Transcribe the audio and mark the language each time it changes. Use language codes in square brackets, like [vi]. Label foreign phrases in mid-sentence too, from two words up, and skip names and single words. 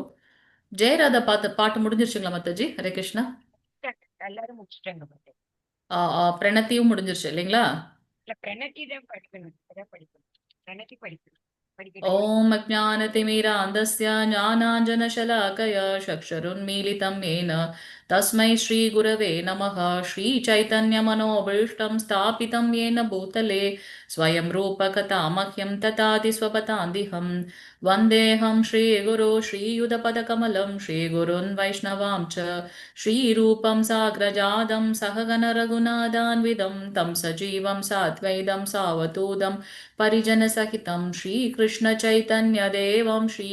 [ta] ஜெயராதா பாட்டு முடிஞ்சிருச்சுங்களா மாதாஜி? [sa] हरे कृष्णा. [ta] எல்லாரும் முடிச்சிட்டாங்க பாட்டு. பிரணத்தியும் முடிஞ்சிருச்சு இல்லைங்களா? இல்ல, பிரணத்தி தான் படிக்கணும். அதான் படிக்கணும். பிரணத்தி படிக்கணும். படிக்கட்டுமா? [sa] ॐ अज्ञानतिमिरान्धस्य ज्ञानाञ्जनशलाकया चक्षुरुन्मीलितं येन तस्मै श्रीगुरवे नमः। श्रीचैतन्यमनोभीष्टं स्थापितं येन भूतले स्वयं रूपकथामह्यं तथाति स्वपदान्तिहं वन्देऽहं श्रीगुरो श्रीयुधपदकमलं श्रीगुरुन् वैष्णवां च श्रीरूपं साग्रजातं सहगणरघुनाथान्वितं तं सजीवं साद्वैतं सावधूतं परिजनसहितं श्रीकृष्णचैतन्यदेवं